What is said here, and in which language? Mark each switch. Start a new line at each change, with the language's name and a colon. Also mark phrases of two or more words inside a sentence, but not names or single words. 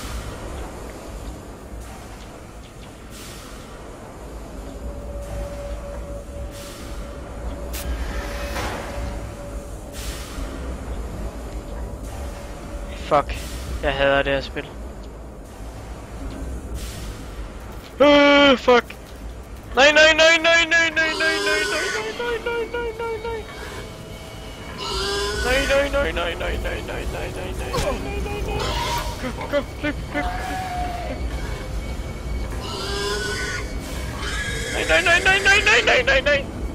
Danish: Fuck, jeg hader det her spil. Fuck. Nej, nej, nej, nej, nej, nej, nej, nej, nej, nej, nej, nej, nej, nej. Nej, nej, nej, nej, nej, nej, nej, nej, nej, nej, nej, nej, nej. Kom, løb, løb. Nej, nej, nej, nej, nej, nej, nej, nej, nej.